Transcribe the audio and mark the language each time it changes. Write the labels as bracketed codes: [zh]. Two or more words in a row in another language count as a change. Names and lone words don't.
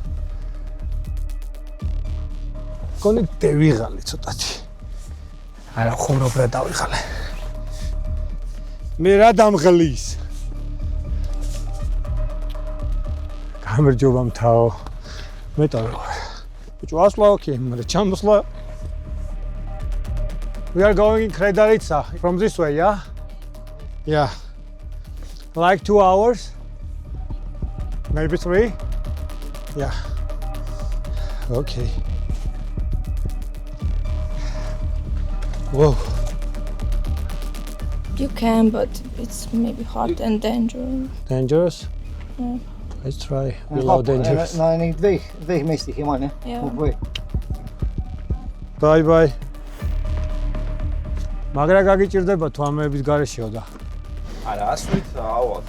[ka] გონი დავიღალე ცოტათი. არა ხუმრობ რა დავიღალე. მე რა დამღლის. გამარჯობა მთავო. მე დავიღალე. ბიჭო ასლა ოკეი, მაგრამ ჩამოსვლა. [en] We are going in Kredarica from this way, yeah? Yeah. Like 2 hours? Maybe 3? Yeah. Okay. Whoa. You can, but it's maybe hot and dangerous. Dangerous? Yeah. Let's try without dangerous. [nl] Nee, nee, weg mistig, man, hè? [en] Yeah. Weg. Bye bye. [ka] მაგრა გაგიჭირდება თუ ამების გარეშეო და არა, ასვით ავალ.